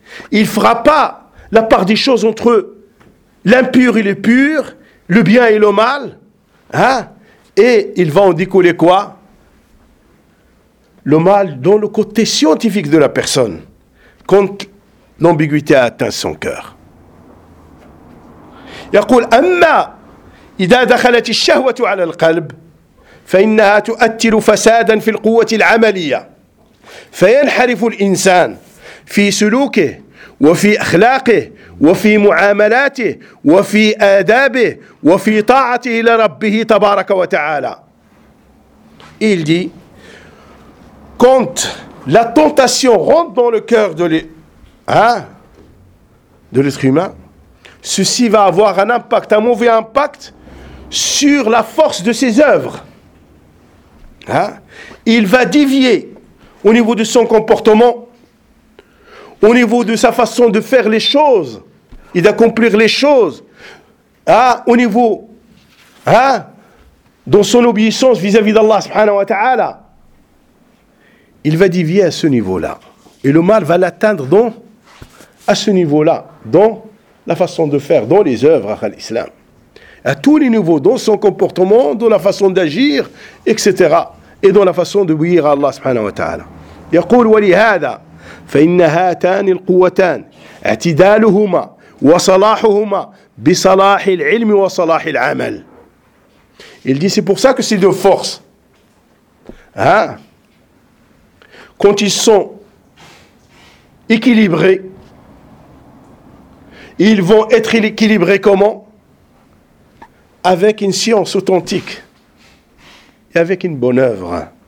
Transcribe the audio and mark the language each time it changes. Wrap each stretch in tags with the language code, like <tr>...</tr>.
<fr>Il ne fera pas la part des choses entre l'impur et le pur, le bien et le mal. Hein? Et il va en découler quoi? Le mal dans le côté scientifique de la personne, quand l'ambiguïté a atteint son cœur.</fr> <ar>يقول أما إذا دخلت الشهوة على القلب فإنها تؤثر فسادا في القوة العملية, فينحرف الإنسان في سلوكه وفي أخلاقه وفي معاملاته وفي آدابه وفي طاعته لربه تبارك وتعالى.</ar> <fr>Il dit, quand la tentation rentre dans le cœur de l'être humain, ceci va avoir un impact, un mauvais impact sur la force de ses œuvres. Hein? Il va dévier au niveau de son comportement, au niveau de sa façon de faire les choses et d'accomplir les choses au niveau dans son obéissance vis-à-vis d'Allah subhanahu wa ta'ala. Il va dévier à ce niveau-là. Et le mal va l'atteindre dans, à ce niveau-là, dans la façon de faire, dans les œuvres à l'islam. À tous les niveaux, dans son comportement, dans la façon d'agir, etc. Et dans la façon de obéir à Allah subhanahu wa ta'ala.</fr> <ar>يقول ولهذا فإن هاتان القوتان اعتدالهما وصلاحهما بصلاح العلم وصلاح العمل.</ar> <fr>Il dit c'est pour ça que ces deux forces, quand ils sont équilibrés, ils vont être équilibrés comment? Avec une science authentique et avec une bonne œuvre.</fr>